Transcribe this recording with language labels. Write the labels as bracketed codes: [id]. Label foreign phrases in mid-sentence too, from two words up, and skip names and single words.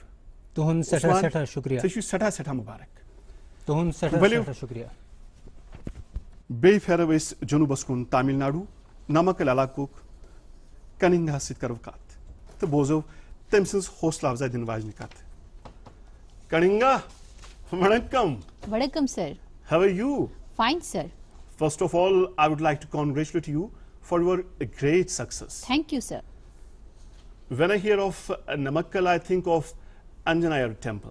[ks] تُہُنٛد سٮ۪ٹھاہ شُکریہ ژےٚ چھُے سٮ۪ٹھاہ مُبارک تُہُنٛد سٮ۪ٹھاہ شُکریہ بیٚیہِ پھیرو أسۍ جنوٗبس کُن تامِل ناڈوٗ نمکل علاقُک کننگاہس سۭتۍ کرو کتھ تہٕ بوزو تٔمۍ سٕنٛز حوصلہٕ افزا دِنہٕ واجنہِ کتھ کننگا [en] Vanakkam, sir. How are you? Fine, sir. First of all, I would like to congratulate you for your great success. Thank you, sir. When I hear of Namakkal, I think of Anjaneyar temple.